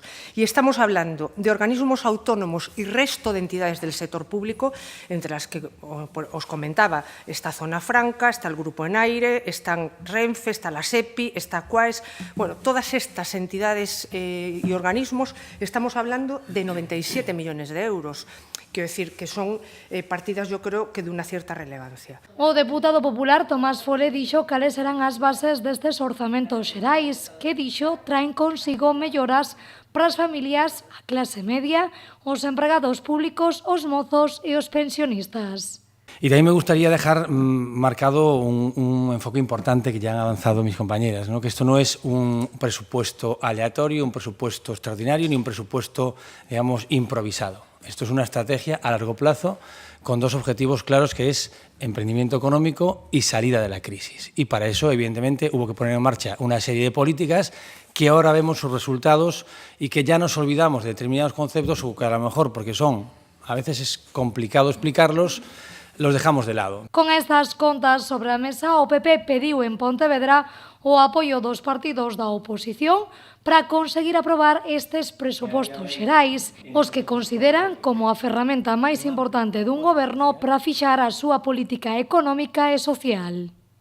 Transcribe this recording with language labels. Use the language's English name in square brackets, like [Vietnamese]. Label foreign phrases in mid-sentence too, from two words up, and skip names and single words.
[Spanish] Y estamos hablando de organismos autónomos y resto de entidades del sector público, entre las que os comentaba esta Zona Franca, está el Grupo Enaire, están Renfe, está la SEPI, está Quaes. Bueno, todas estas entidades y organismos, estamos hablando de 97 millones de euros. Quiero decir que son partidas, yo creo, que de [Galician] unha certa relevancia. O deputado popular Tomás Fole dixo cales serán as bases destes orzamentos xerais, que dixo traen consigo melloras para as familias, a clase media, os empregados públicos, os mozos e os pensionistas. [Spanish] Y también me gustaría dejar marcado un enfoque importante que ya han avanzado mis compañeras, ¿no? Que esto no es un presupuesto aleatorio, un presupuesto extraordinario, ni un presupuesto, digamos, improvisado. Esto es una estrategia a largo plazo con dos objetivos claros, que es emprendimiento económico y salida de la crisis. Y para eso, evidentemente, hubo que poner en marcha una serie de políticas que ahora vemos sus resultados y que ya nos olvidamos de determinados conceptos o que a lo mejor, porque a veces es complicado explicarlos, los dejamos de lado. [Galician] Con estas contas sobre a mesa, o PP pediu en Pontevedra o apoio dos partidos da oposición para conseguir aprobar estes presupostos xerais, os que consideran como a ferramenta máis importante dun goberno para fixar a súa política económica e social.